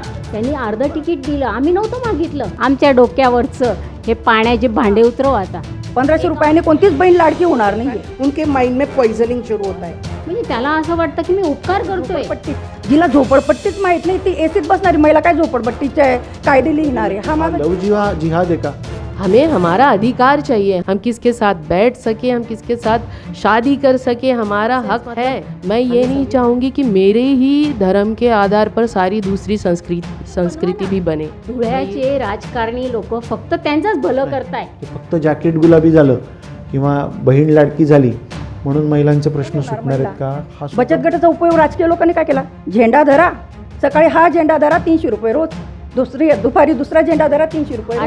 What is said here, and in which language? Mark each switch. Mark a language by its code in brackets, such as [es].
[mr] त्यांनी अर्ध तिकीट दिलं, आम्ही नव्हतं मागितलं. आमच्या डोक्यावरचं हे पाण्याचे भांडे उतरव आता. 1500 रुपयाने कोणतीच बहीण लाडकी होणार नाही. [hi] उनके माइंड में पॉइजनिंग [mr] सुरू होत आहे. म्हणजे त्याला असं वाटतं की मी उपकार करतोय. जिला झोपडपट्टीच माहित नाही ती एसीत बसणारी महिला काय झोपडपट्टीचे आहे कायदे लिहिणार आहे. हा माझा लव जिहाद आहे का? [hi] हमें हमारा अधिकार चाहिए, हम किसके साथ बैठ सके, हम किसके साथ शादी कर सके, हमारा हक है. मैं ये नहीं चाहूँगी कि मेरे ही धर्म के आधार पर सारी दूसरी संस्कृति भी बने. [mr] धुळ्याचे राजकारणी लोक फक्त त्यांचंच भलं करताय. फक्त जॅकेट गुलाबी झालं किंवा बहीण लाडकी झाली म्हणून महिलांचे प्रश्न सुटणार आहेत का? हा सुद्धा- बचत गटाचा उपयोग राजकीय लोकांनी काय केला? झेंडा धरा, सकाळी हा झेंडा धरा 300 रुपये रोज, दुपारी दुसरा झेंडा धरा 300 रुपये रोज.